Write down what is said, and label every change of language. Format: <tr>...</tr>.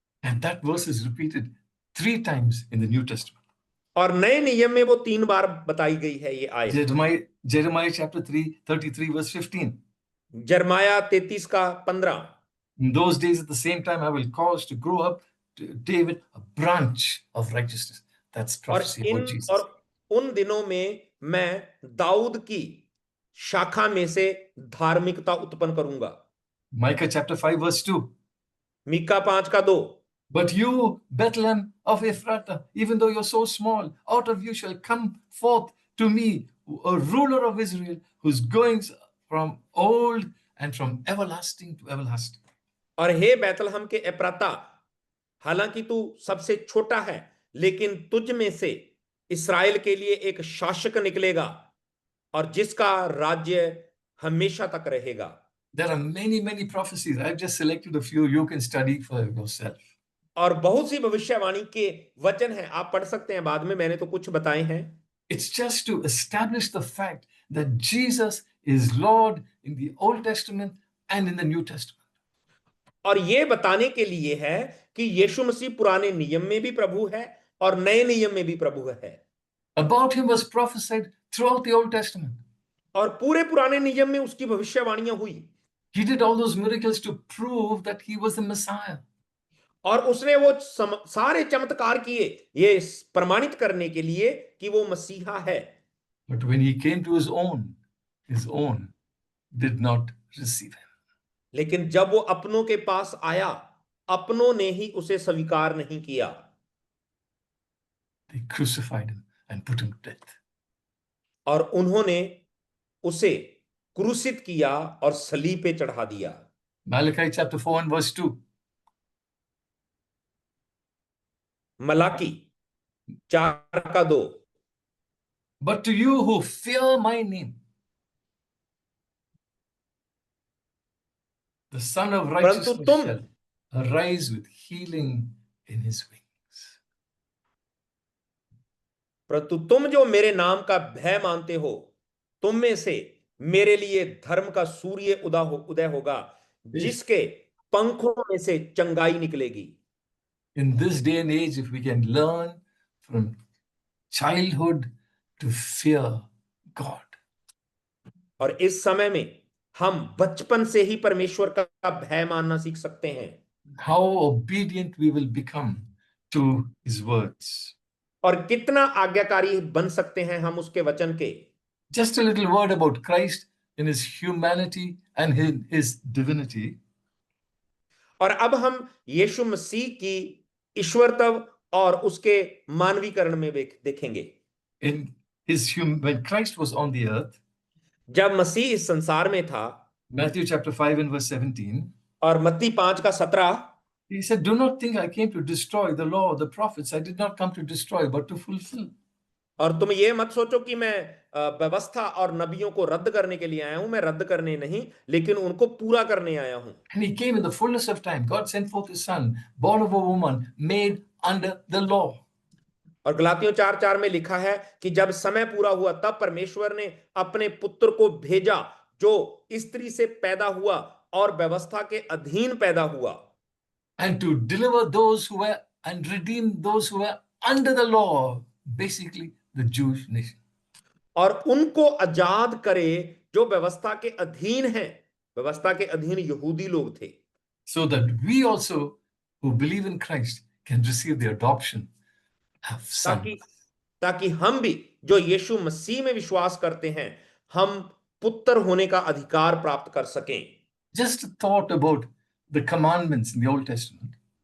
<en>And that verse is repeated 3 times in the New Testament.</en> <hi>और नए नियम में वो 3 बार बताई गई है ये आयत।</hi> <en>Jeremiah chapter 33 verse 15.</en> <hi>जरमाया 33:15।</hi> <en>In those days at the same time I will cause to grow up to David a branch of righteousness. That's prophecy about Jesus.</en> <hi>और उन दिनों में मैं दाऊद की शाखा में से धार्मिकता उत्पन्न करूंगा।</hi> <en>Micah chapter 5 verse 2.</en> <hi>Mika 5:2।</hi> <en>But you, Bethlehem of Ephratah, even though you're so small, out of you shall come forth to me a ruler of Israel, whose goings from old and from everlasting to everlasting.</en> <hi>और हे बैतलहम के एप्राता, हालांकि तू सबसे छोटा है, लेकिन तुझ में से इस्राएल के लिए एक शासक निकलेगा और जिसका राज्य हमेशा तक रहेगा।</hi> <en>There are many prophecies. I've just selected a few. You can study for yourself.</en> <hi>और बहुत सी भविष्यवाणी के वचन हैं, आप पढ़ सकते हैं बाद में, मैंने तो कुछ बताए हैं।</hi> <en>It's just to establish the fact that Jesus is Lord in the Old Testament and in the New Testament.</en> <hi>और ये बताने के लिए है कि यीशु मसीह पुराने नियम में भी प्रभु है और नए नियम में भी प्रभु है।</hi> <en>About him was prophesied throughout the Old Testament.</en> <hi>और पूरे पुराने नियम में उसकी भविष्यवाणियां हुई।</hi> <en>He did all those miracles to prove that he was the Messiah.</en> <hi>और उसने वो सारे चमत्कार किए ये प्रमाणित करने के लिए कि वो मसीहा है।</hi> <en>But when he came to his own did not receive him.</en> <hi>लेकिन जब वो अपनों के पास आया, अपनों ने ही उसे स्वीकार नहीं किया।</hi> <en>They crucified him and put him to death.</en> <hi>और उन्होंने उसे क्रूसित किया और सलीब पे चढ़ा दिया।</hi> <en>Malachi chapter 4 and verse 2.</en> <hi>Malachi 4:2।</hi> <en>But to you who fear my name, the Son of Righteousness shall arise with healing in his wings.</en> <hi>परंतु तुम जो मेरे नाम का भय मानते हो, तुम में से मेरे लिए धर्म का सूर्य उदय होगा, जिसके पंखों में से चंगाई निकलेगी।</hi> <en>In this day and age, if we can learn from childhood to fear God.</en> <hi>और इस समय में हम बचपन से ही परमेश्वर का भय मानना सीख सकते हैं।</hi> <en>How obedient we will become to his words.</en> <hi>और कितना आज्ञाकारी बन सकते हैं हम उसके वचन के।</hi> <en>Just a little word about Christ in his humanity and his divinity.</en> <hi>और अब हम यीशु मसीह की ईश्वरत्व और उसके मानवीकरण में देखेंगे।</hi> <en>When Christ was on the earth,</en> <hi>जब मसीह इस संसार में था,</hi> <en>Matthew chapter 5 and verse 17,</en> <hi>और मत्ती 5:17,</hi> <en>he said, "Do not think I came to destroy the law, the prophets. I did not come to destroy, but to fulfill."</en> <hi>और तुम ये मत सोचो कि मैं व्यवस्था और नबियों को रद्द करने के लिए आया हूं, मैं रद्द करने नहीं, लेकिन उनको पूरा करने आया हूं।</hi> <en>And he came in the fullness of time. God sent forth his son, born of a woman, made under the law.</en> <hi>और गलातियों 4:4 में लिखा है कि जब समय पूरा हुआ तब परमेश्वर ने अपने पुत्र को भेजा, जो स्त्री से पैदा हुआ और व्यवस्था के अधीन पैदा हुआ।</hi> <en>And to deliver those who were and redeem those who were under the law, basically the Jewish nation.</en> <hi>और उनको आजाद करे जो व्यवस्था के अधीन हैं। व्यवस्था के अधीन यहूदी लोग थे।</hi> <en>So that we also who believe in Christ can receive the adoption of son.</en> <hi>ताकि हम भी जो यीशु मसीह में विश्वास करते हैं हम पुत्र होने का अधिकार प्राप्त कर सकें।</hi> <en>Just a thought about the commandments in the Old Testament.</en>